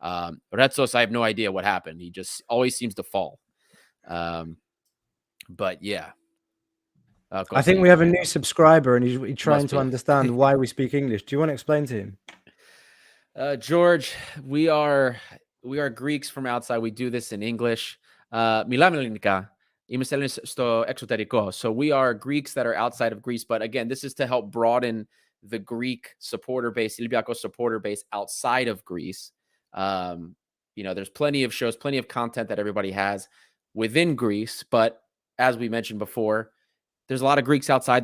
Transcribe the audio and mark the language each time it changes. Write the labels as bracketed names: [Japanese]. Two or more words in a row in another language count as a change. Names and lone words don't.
[English] Retsos, I have no idea what happened. He just always seems to fall. But yeah. I think we have a new subscriber, and he's trying to understand why we speak English. Do you want to explain to him? George, we are Greeks from outside. We do this in English. [Greek] Μιλάμε ελληνικά. Είμαστε στο εξωτερικό. [English] So we are Greeks that are outside of Greece. But again, this is to help broaden the Greek supporter base, Olympiakos supporter base outside of Greece. There's plenty of shows, plenty of content that everybody has within Greece. But as we mentioned before, there's a lot of Greeks outside.